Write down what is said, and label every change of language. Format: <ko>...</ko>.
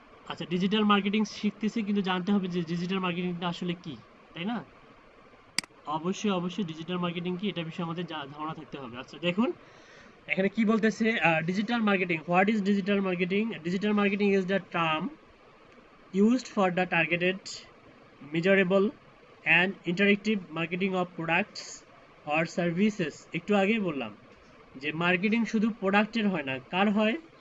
<bn>আচ্ছা, digital marketing শিখতেছি, কিন্তু জানতে হবে যে ডিজিটাল মার্কেটিংটা আসলে কি, তাই না? অবশ্যই অবশ্যই ডিজিটাল মার্কেটিং কি এটা বিষয়ে আমাদের ধারণা থাকতে হবে। আচ্ছা দেখুন এখানে কি বলতেছে, digital marketing,</bn> <en>What is digital marketing? Digital marketing is the term used for the targeted, measurable and interactive marketing of products or services।</en> <bn>একটু আগেই বললাম যে মার্কেটিং শুধু প্রোডাক্টের হয় না, কার হয়?</bn>